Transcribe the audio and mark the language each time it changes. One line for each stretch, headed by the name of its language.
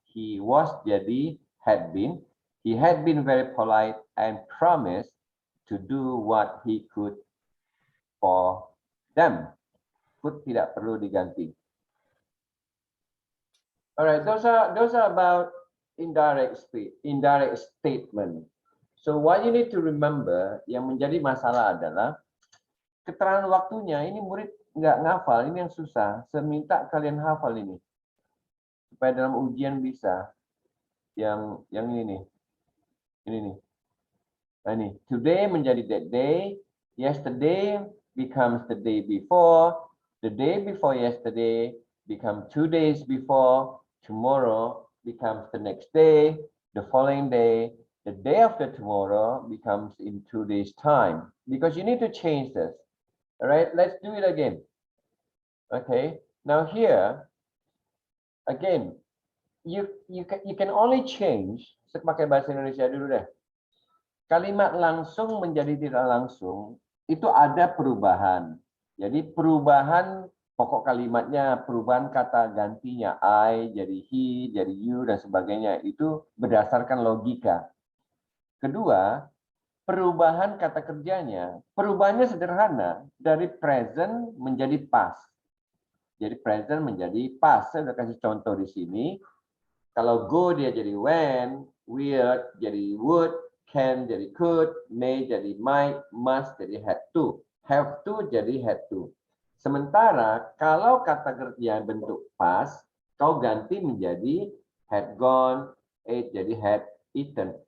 English: He was
Indonesian: jadi
English: had been. He had been very polite and promised to do what he could for them.
Indonesian: Could tidak perlu diganti.
English: Alright, those are about indirect statement. So what you need to remember,
Indonesian: yang menjadi masalah adalah keterangan waktunya. Ini murid nggak ngafal, ini yang susah. Saya minta kalian hafal ini supaya dalam ujian bisa. Yang ini nih, nah ini
English: today
Indonesian: menjadi
English: that day, yesterday becomes the day before yesterday become 2 days before, tomorrow becomes the next day, the following day, the day after tomorrow becomes in 2 days time, because you need to change this. All right, let's do it again. Okay, now here again, you can only change.
Indonesian: Saya pakai bahasa Indonesia dulu deh. Kalimat langsung menjadi tidak langsung itu ada perubahan. Jadi perubahan pokok kalimatnya, perubahan kata gantinya I jadi he, jadi you dan sebagainya itu berdasarkan logika. Kedua, perubahan kata kerjanya, perubahannya sederhana dari present menjadi past. Jadi present menjadi past. Saya udah kasih contoh di sini. Kalau go dia jadi when, will jadi would, can jadi could, may jadi might, must jadi had to, have to jadi had to. Sementara kalau kata kerja bentuk past, kau ganti menjadi had gone, ate jadi had eaten.